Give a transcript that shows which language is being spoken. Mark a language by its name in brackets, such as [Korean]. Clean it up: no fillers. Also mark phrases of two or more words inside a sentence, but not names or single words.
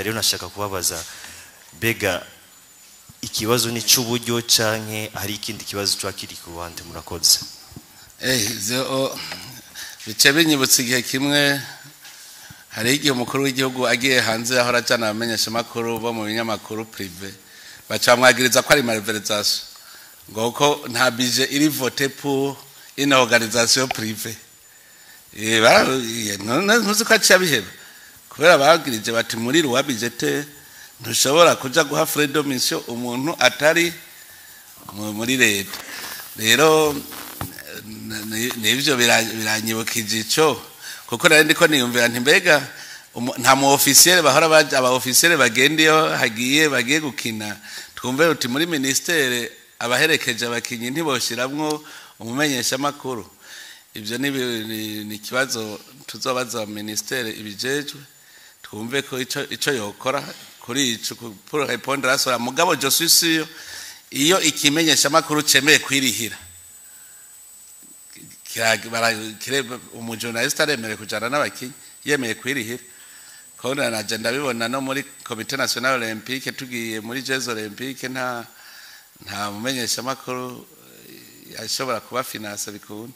[Rundi] Rero nashaka kubabaza bega ikibazo ni cy'uburyo canke hari ikindi kibazo cyakiri ku ruhande murakoze. Bice binyibutse igihe kimwe hari igihe umukuru w'igihugu agiye hanze aho rajana abamenyesha makuru bo mu binyamakuru privé bacamwagiriza ko ari malversation ngo ko nta budget iri [French] voté pour une organisation privée [Rundi] ntuzi ko acabiheba kubera bagirije bati muri ruwa budget ntushobora kuja guha [English] freedom mission [Rundi] umuntu atari muri leta. Rero nivyo biranyibukije ico kuko nari ndiko niyumvira nti mbega nta mu officiel bahora baje aba officiel bagendiyo bagiye gukina twumve uti muri ministere abaherekeje abakinyi ntiboshiramwo umumenyesha makuru. Ibyo ni kibazo tuzobaza ministere ibijejwe twumve ko ico yokora kuri ico [French] pour répondre à cela. [Rundi] Mugabo [French] je suis sûr [Rundi] iyo ikimenyesha makuru cemeye kwirihira umujournaliste aremere kujana n'abakinyi yemeye kwirihira kona na agenda bibona no muri Comité National Olympique tugiye muri Jeux Olympique nta mumenyesha makuru yashobora kuba finance bikunda.